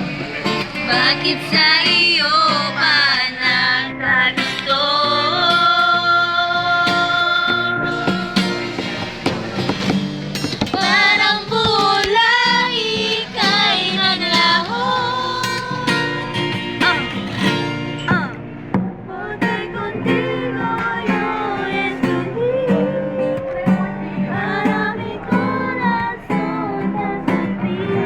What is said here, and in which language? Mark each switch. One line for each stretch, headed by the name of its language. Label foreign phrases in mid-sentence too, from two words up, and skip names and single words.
Filipino: Bakit sa iyo pa nagkagusto? Parang mula ika'y naglaho.
Spanish: Porque contigo yo estuve. Para mi corazón te sentí.